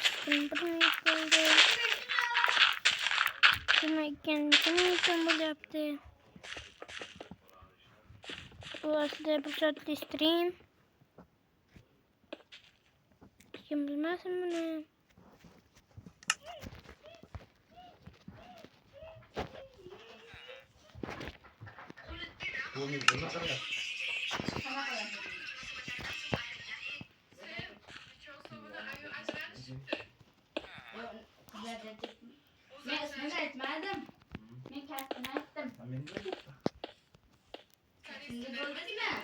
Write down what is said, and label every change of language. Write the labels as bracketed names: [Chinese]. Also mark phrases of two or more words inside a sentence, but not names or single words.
[Uzbek] bo'ldi. Nima ekan bo'lyapti? Bu aslida bir soatli stream. Kim bilmasin buni. [Turkish] Bu ne? Bu ne kadar? [Uzbek] Men ismini aytmadim. Men kasbini aytdim. Amin. Kasbinga bo'ldingmi?